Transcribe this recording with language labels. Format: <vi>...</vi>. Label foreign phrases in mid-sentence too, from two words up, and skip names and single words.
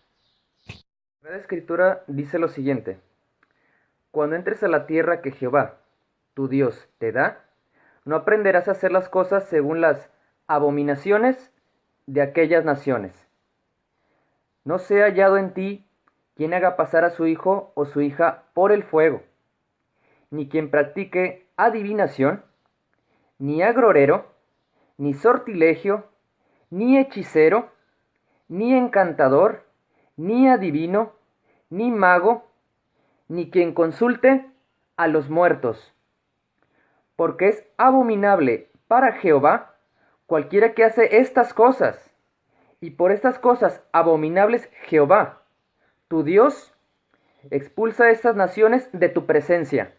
<es>La Sagrada Escritura dice lo siguiente: cuando entres a la tierra que Jehová, tu Dios, te da, no aprenderás a hacer las cosas según las abominaciones de aquellas naciones. No sea hallado en ti quien haga pasar a su hijo o su hija por el fuego, ni quien practique adivinación, ni agrorero, ni sortilegio, ni hechicero, ni encantador, ni adivino, ni mago, ni quien consulte a los muertos, porque es abominable para Jehová cualquiera que hace estas cosas, y por estas cosas abominables Jehová, tu Dios, expulsa a estas naciones de tu presencia.</es>